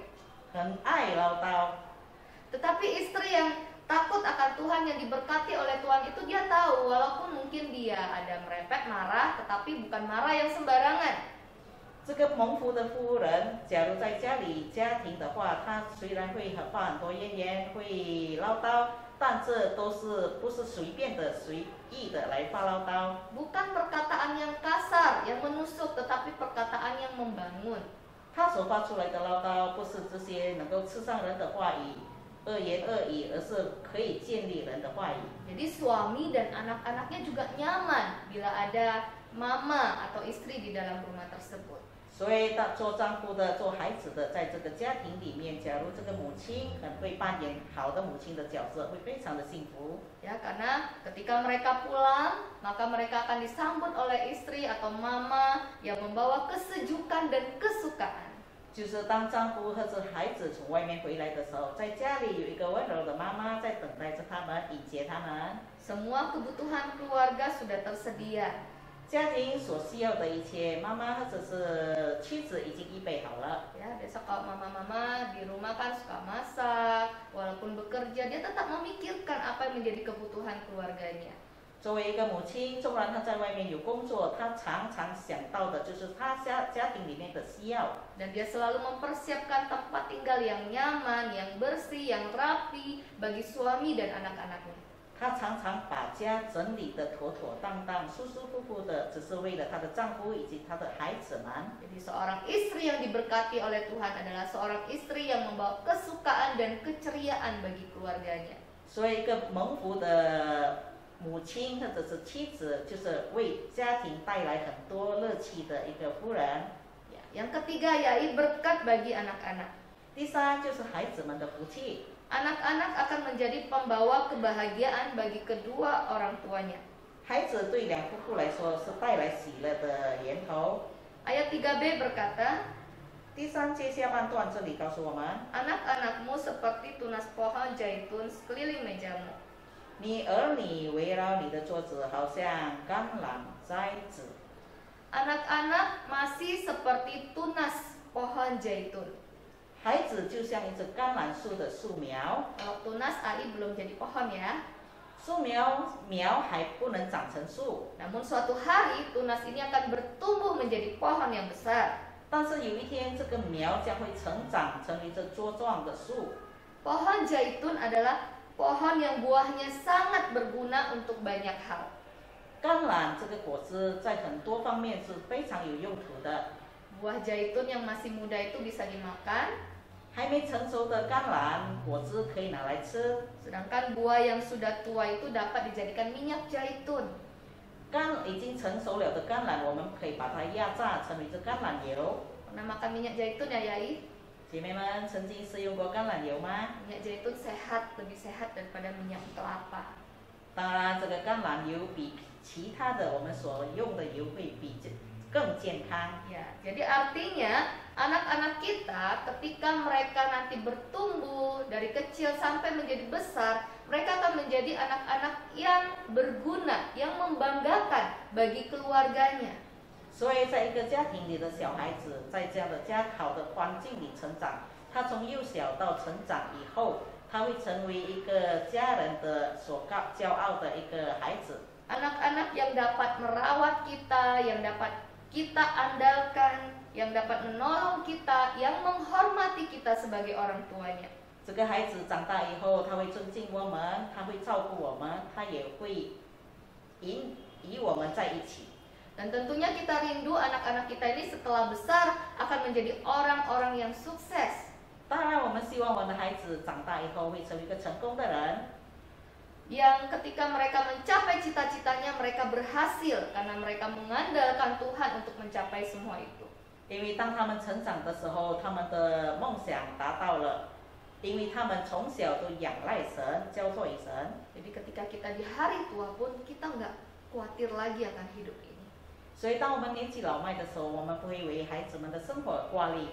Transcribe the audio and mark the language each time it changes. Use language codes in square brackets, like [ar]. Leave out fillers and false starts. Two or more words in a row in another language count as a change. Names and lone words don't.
[zh] 很爱唠叨。 [id] Tetapi istri yang takut akan Tuhan, yang diberkati oleh Tuhan itu dia tahu walaupun mungkin dia ada merepet, marah, tetapi bukan marah yang sembarangan. [zh] 这个蒙福的夫人，假如在家里家庭的话，她虽然会发很多怨言，会唠叨，但这都是不是随便的、随意的来发唠叨。 [id] Bukan perkataan yang kasar, yang menusuk, tetapi perkataan yang membangun. [zh] 她所发出来的唠叨，不是这些能够刺伤人的话语、恶言恶语，而是可以建立人的话语。 [id] Jadi suami dan anak-anaknya juga nyaman bila ada mama atau istri di dalam rumah tersebut. [zh] 所以，做丈夫的、做孩子的，在这个家庭里面，假如这个母亲很会扮演好的母亲的角色，会非常的幸福。 [id] Ya, karena ketika mereka pulang, maka mereka akan disambut oleh istri atau mama yang membawa kesejukan dan kesukaan. [zh] 就是当丈夫或者孩子从外面回来的时候，在家里有一个温柔的妈妈在等待着他们，迎接他们。 [id] Semua kebutuhan keluarga sudah tersedia. [zh] 家庭所需要的一切，妈妈或者是妻子已经预备好了。 [id] Ya, biasa kalau mama-mama di rumah kan suka masak, walaupun bekerja dia tetap memikirkan apa yang menjadi kebutuhan keluarganya. [zh] 作为一个母亲，纵然她在外面有工作，她常常想到的就是她家庭里面的需要。 [id] Dan dia selalu mempersiapkan tempat tinggal yang nyaman, yang bersih, yang rapi bagi suami dan anak-anaknya. [zh] 她常常把家整理得妥妥当当、舒舒服服的，只是为了她的丈夫以及她的孩子们。 [id] Jadi seorang istri yang diberkati oleh Tuhan adalah seorang istri yang membawa kesukaan dan keceriaan bagi keluarganya. [zh] 所以，一个蒙福的母亲或者是妻子，就是为家庭带来很多乐趣的一个夫人。 [id] Ya, yang ketiga yaitu berkat bagi anak-anak. [zh] 第三就是孩子们的福气。 [id] Anak-anak akan menjadi pembawa kebahagiaan bagi kedua orang tuanya. [zh] 孩子对两夫妇来说是带来喜乐的源头。 [id] Ayat 3b berkata, [zh] 第三节下半段这里告诉我们， [id] anak-anakmu seperti tunas pohon zaitun sekeliling mejamu. [zh] 你儿女围绕你的桌子，好像橄榄栽子。 [id] Anak-anak masih seperti tunas pohon zaitun. [zh] 孩子就像一只橄榄树的树苗， [id] Kalau tunas AI belum jadi pohon ya. [zh] 树苗还不能长成树， [id] Namun suatu hari tunas ini akan bertumbuh menjadi pohon yang besar. [zh] 但是有一天这个苗将会成长成为一只茁壮的树。 [id] Pohon zaitun adalah pohon yang buahnya sangat berguna untuk banyak hal. [zh] 橄榄这个果子在很多方面是非常有用途的。 [id] Buah zaitun yang masih muda itu bisa dimakan, [zh] 还没成熟的橄榄果子可以拿来吃， [id] sedangkan buah yang sudah tua itu dapat dijadikan minyak zaitun. [zh] 已经成熟了的橄榄，我们可以把它压榨成为这橄榄油。 [id] Pernah makan minyak zaitun ya, Yai? [zh] 姐妹们曾经试用过橄榄油吗？ [id] Minyak zaitun sehat, lebih sehat daripada minyak kelapa. [zh] 当然，这个橄榄油比其他的我们所用的油会比更健康。 [id] Ya, jadi artinya anak-anak kita ketika mereka nanti bertumbuh dari kecil sampai menjadi besar, mereka akan menjadi anak-anak yang berguna, yang membanggakan bagi keluarganya. [zh] 所以，在一个家庭里的小孩子，在这样的好的环境里成长，他从幼小到成长以后，他会成为一个家人的所骄傲的一个孩子。 [id] Anak-anak yang dapat merawat kita, yang dapat kita andalkan, yang dapat menolong kita, yang menghormati kita sebagai orang tuanya. [zh] 这个孩子长大以后，他会尊敬我们，他会照顾我们，他也会与我们在一起。 [id] Dan tentunya kita rindu anak-anak kita ini setelah besar akan menjadi orang-orang yang sukses. [zh] 当然，我们希望我们的孩子长大以后会成为一个成功的人。 [id] Yang ketika mereka mencapai cita-citanya, mereka berhasil karena mereka mengandalkan Tuhan untuk mencapai semua itu. [zh] 因为当他们成长的时候，他们的梦想达到了，因为他们从小都仰赖神，交托于神。 [id] Jadi ketika kita di hari tua pun kita nggak khawatir lagi akan hidup ini. [zh] 所以，当我们年纪老迈的时候，我们不会为孩子们的生活挂虑，